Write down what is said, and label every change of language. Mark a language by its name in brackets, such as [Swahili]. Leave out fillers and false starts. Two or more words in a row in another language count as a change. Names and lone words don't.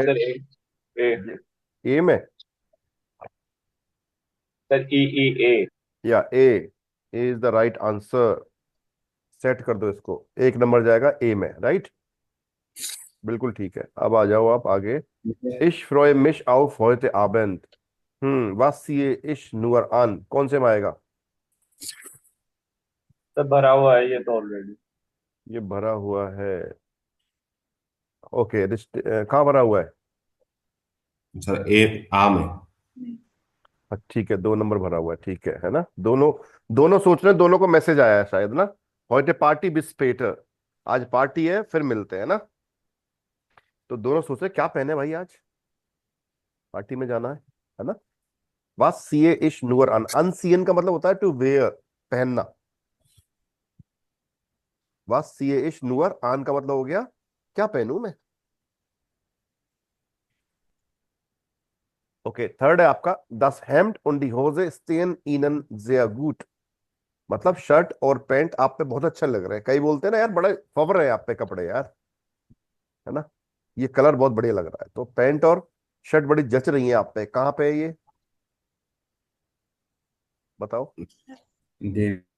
[Hindi] सर, ए ए में सर, ई [English] या A is the right answer. [Hindi] सेट कर दो इसको, एक नंबर जाएगा ए में, राइट। बिल्कुल ठीक है, अब आ जाओ आप आगे। [German] Ich freue mich auf heute Abend। was ziehe ich nur an, [Hindi] कौन से में आएगा। सर, भरा हुआ है ये तो ऑलरेडी। ये भरा हुआ है, ओके। कहाँ भरा हुआ है। सर ए आम है। ठीक है, 2 नंबर भरा हुआ है, ठीक है ना। दोनों दोनों सोच रहे हैं, दोनों को मैसेज आया है शायद ना। [German] heute पार्टी bis später, [Hindi] आज पार्टी है फिर मिलते हैं ना। तो दोनों सोच रहे हैं, क्या पहने भाई आज, पार्टी में जाना है ना। [German] was ziehe ich nur an, anziehen [Hindi] का मतलब होता है [English] to wear, [German] पहनना। was ziehe ich nur an [Hindi] का मतलब हो गया क्या पहनूं मैं। [English] okay, third [Hindi] है आपका [German] das Hemd und die Hose stehen ihnen sehr gut, [Hindi] मतलब शर्ट और पैंट आप पे बहुत अच्छा लग रहा है। कई बोलते हैं ना यार, बड़े फवर रहे आप पे कपड़े यार, है ना। ये कलर बहुत बढ़िया लग रहा है, तो पैंट और शर्ट बड़ी जच रही है आप पे। कहाँ पे है ये, बताओ। डे।